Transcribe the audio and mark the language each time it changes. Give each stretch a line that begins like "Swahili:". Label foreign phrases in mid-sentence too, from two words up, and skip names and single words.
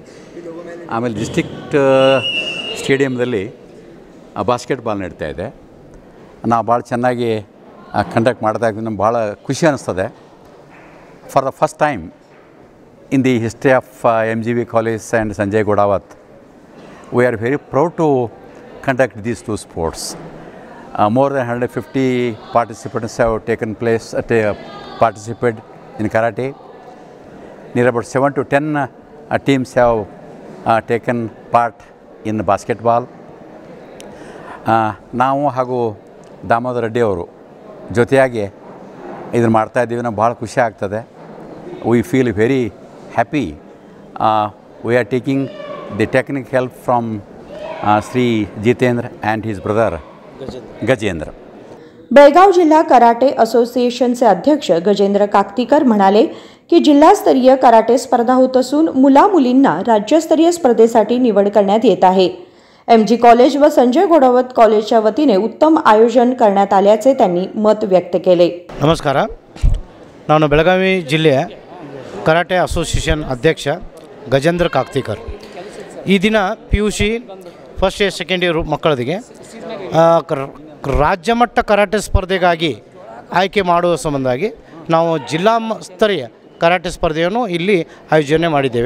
Kannada: ಆಮೇಲೆ ಡಿಸ್ಟ್ರಿಕ್ಟ್ ಸ್ಟೇಡಿಯಮ್ದಲ್ಲಿ ಬಾಸ್ಕೆಟ್ಬಾಲ್ ನಡೀತಾ ಇದೆ. ನಾವು ಭಾಳ ಚೆನ್ನಾಗಿ ಕಂಡಕ್ಟ್ ಮಾಡ್ತಾ ಇದ್ದೀವಿ. ನಮ್ಗೆ ಭಾಳ ಖುಷಿ ಅನ್ನಿಸ್ತದೆ.
English: For the first time in the history of MGV college and Sanjay Gudawat, we are very proud to conduct these two sports. More than 150 participants have taken place participated in karate. Near about 7 to 10 teams have taken part in basketball.
Kannada: ನಾವು ಹಾಗೂ ದಾಮೋದರ್ ರೆಡ್ಡಿ ಅವರು ಜೊತೆಯಾಗಿ ಇದನ್ನು ಮಾಡ್ತಾಯಿದ್ದೀವಿ. ನಾವು ಭಾಳ ಖುಷಿ ಆಗ್ತದೆ.
English: We feel very happy. We are taking the technique help from Shri Jitendra and his brother Gajendra.
Marathi: बेळगाव जिल्हा कराटे असोसिएशनचे अध्यक्ष गजेंद्र काकतीकर म्हणाले की जिल्हास्तरीय कराटे स्पर्धा होत असून मुला-मुलींना राज्यस्तरीय स्पर्धेसाठी निवड करण्यात येत आहे. MG कॉलेज व संजय गोडावत कॉलेजच्या वतीने उत्तम आयोजन करण्यात आल्याचे त्यांनी मत व्यक्त केले.
Kannada: ನಮಸ್ಕಾರ. ನಾನು ಬೆಳಗಾವಿ ಜಿಲ್ಲೆಯ
English: karate association
Kannada: ಅಧ್ಯಕ್ಷ ಗಜೇಂದ್ರ ಕಾಕ್ತಿಕರ್. ಈ ದಿನ
English: PUC first year second year
Kannada: ಮಕ್ಕಳಿಗೆ ರಾಜ್ಯ ಮಟ್ಟ ಕರಾಟೆ ಸ್ಪರ್ಧೆಗಾಗಿ ಆಯ್ಕೆ ಮಾಡುವ ಸಂಬಂಧವಾಗಿ ನಾವು ಜಿಲ್ಲಾ ಸ್ತರೀಯ ಕರಾಟೆ ಸ್ಪರ್ಧೆಯನ್ನು ಇಲ್ಲಿ ಆಯೋಜನೆ ಮಾಡಿದ್ದೇವೆ.